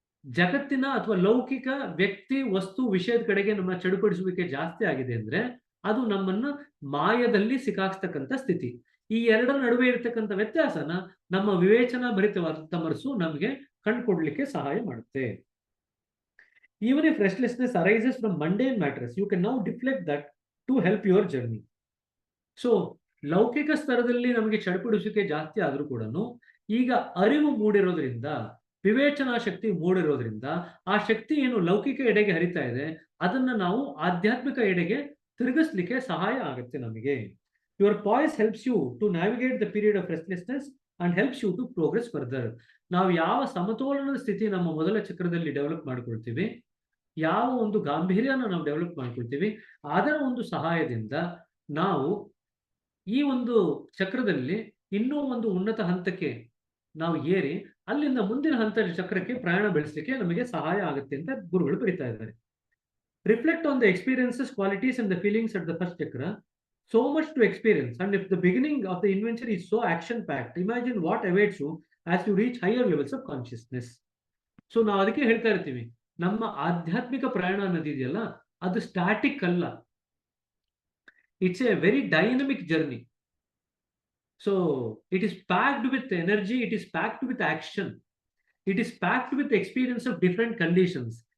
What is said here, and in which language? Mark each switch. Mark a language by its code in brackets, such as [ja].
[kn] ಜಗತ್ತಿನ ಅಥವಾ ಲೌಕಿಕ ವ್ಯಕ್ತಿ ವಸ್ತು ವಿಷಯದ ಕಡೆಗೆ ನಮ್ಮ ಚಡಪಡಿಸುವಿಕೆ ಜಾಸ್ತಿ ಆಗಿದೆ ಅಂದ್ರೆ ಅದು ನಮ್ಮನ್ನ ಮಾಯದಲ್ಲಿ ಸಿಕ್ಕಾಕ್ಸ್ತಕ್ಕಂಥ ಸ್ಥಿತಿ. ಈ ಎರಡರ ನಡುವೆ ಇರತಕ್ಕಂಥ ವ್ಯತ್ಯಾಸನ ನಮ್ಮ ವಿವೇಚನಾ ಭರಿತವಾದಂಥ ಮನಸ್ಸು ನಮಗೆ ಕಂಡುಕೊಡ್ಲಿಕ್ಕೆ ಸಹಾಯ ಮಾಡುತ್ತೆ. [en] Even if restlessness arises from mundane matters, you can now deflect that to help your journey. [kn] So, ಲೌಕಿಕ ಸ್ತರದಲ್ಲಿ ನಮಗೆ ಚಡಪಡಿಸುವಿಕೆ ಜಾಸ್ತಿ ಆದ್ರೂ ಕೂಡ ಈಗ ಅರಿವು ಮೂಡಿರೋದ್ರಿಂದ, ವಿವೇಚನಾ ಶಕ್ತಿ ಮೂಡಿರೋದ್ರಿಂದ ಆ ಶಕ್ತಿ ಏನು ಲೌಕಿಕ ಎಡೆಗೆ ಹರಿತಾ ಇದೆ ಅದನ್ನ ನಾವು ಆಧ್ಯಾತ್ಮಿಕ ಎಡೆಗೆ ತಿರುಗಿಸ್ಲಿಕ್ಕೆ ಸಹಾಯ ಆಗುತ್ತೆ ನಮಗೆ. [en] Your poise helps you to navigate the period of restlessness and helps you to progress further. [kn] ನಾವು ಯಾವ ಸಮತೋಲನದ ಸ್ಥಿತಿ ನಮ್ಮ ಮೊದಲ ಚಕ್ರದಲ್ಲಿ ಡೆವಲಪ್ ಮಾಡ್ಕೊಳ್ತೀವಿ, ಯಾವ ಒಂದು ಗಾಂಭೀರ್ಯನ ನಾವು ಡೆವಲಪ್ ಮಾಡ್ಕೊಳ್ತೀವಿ, ಅದರ ಒಂದು ಸಹಾಯದಿಂದ ನಾವು ಈ ಒಂದು ಚಕ್ರದಲ್ಲಿ ಇನ್ನೂ ಒಂದು ಉನ್ನತ ಹಂತಕ್ಕೆ ನಾವು ಏರಿ ಅಲ್ಲಿಂದ ಮುಂದಿನ ಹಂತದ ಚಕ್ರಕ್ಕೆ ಪ್ರಯಾಣ ಬೆಳೆಸಲಿಕ್ಕೆ ನಮಗೆ ಸಹಾಯ ಆಗುತ್ತೆ ಅಂತ ಗುರುಗಳು ಬರೀತಾ ಇದ್ದಾರೆ. [en] Reflect on the experiences, qualities and the feelings at the first chakra. So much to experience, and if the beginning of the adventure is so action packed, imagine what awaits you as you reach higher levels of consciousness. [kn] So ನಾವು ಅದಕ್ಕೆ ಹೇಳ್ತಾ ಇರ್ತೀವಿ, ನಮ್ಮ ಆಧ್ಯಾತ್ಮಿಕ ಪ್ರಯಾಣ ಅನ್ನೋದಿದೆಯಲ್ಲ ಅದು static ಅಲ್ಲ, [en] It's a very dynamic journey. So it is packed with energy, it is packed with action, it is packed with experience of different conditions.